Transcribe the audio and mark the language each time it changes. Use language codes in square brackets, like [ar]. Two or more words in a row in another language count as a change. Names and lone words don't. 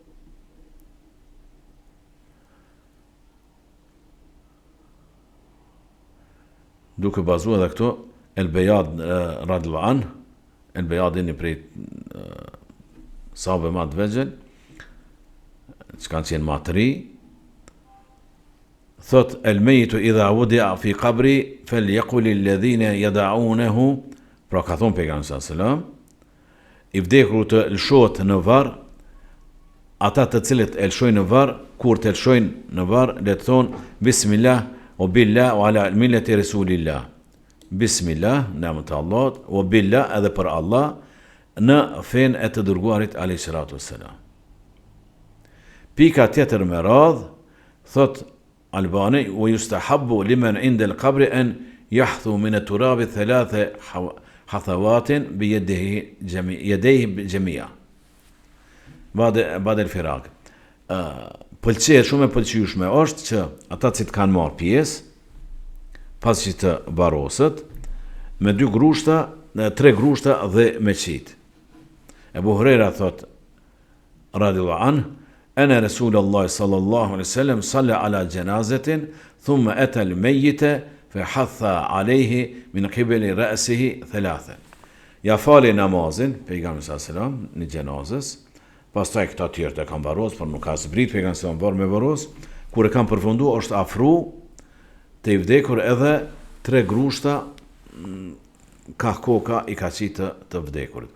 [sq] Duke bazu edhe këto, El-Bejad [ar] رضي الله عنه, [sq] El-Bejad një prej sahabe ma të vegjël, që kanë qenë ma të ri, [ar] thot الميت إذا وضع في قبره فليقل الذين يدعونه, [sq] pra ka thonë pejgamberi [ar] صلى الله عليه وسلم, [sq] i vdekur të lëshohet në varr, ata të cilët e lëshojnë në varr, kur të lëshojnë në varr, le të thonë [ar] بسم الله وبالله وعلى ملة رسول الله. [sq] Bismillah, në emër të Allahut, [ar] وبالله [sq] edhe për Allah, në fenë e të dërguarit [ar] عليه الصلاة والسلام. [sq] Pika tjetër me radh, thot Albani, [ar] ويستحب لمن عند القبر أن يحثو من التراب ثلاث حثوات بيديه جميعا. بعد الفراق. [sq] Pëlqejet shumë e pëlqyeshme është që ata që kanë marrë pjesë pas që të varosët me 2 grushta, 3 grushta dhe me qit. [ar] Ebu Hurajra thot رضي الله عنه أن رسول الله صلى الله عليه وسلم صلى على جنازة ثم أتى الميت فحثا عليه من قبل رأسه 3. [sq] Ja fali namazin pejgamberi [ar] صلى الله عليه وسلم [sq] në gjenazës, pastaj këta të tjerë të kanë varros, por nuk ka zbrit pejgamberi [ar] صلى الله عليه وسلم [sq] me varros, kur e kanë përfunduar është afru të i vdekur edhe 3 grushta ka koka i ka qitë të vdekurit.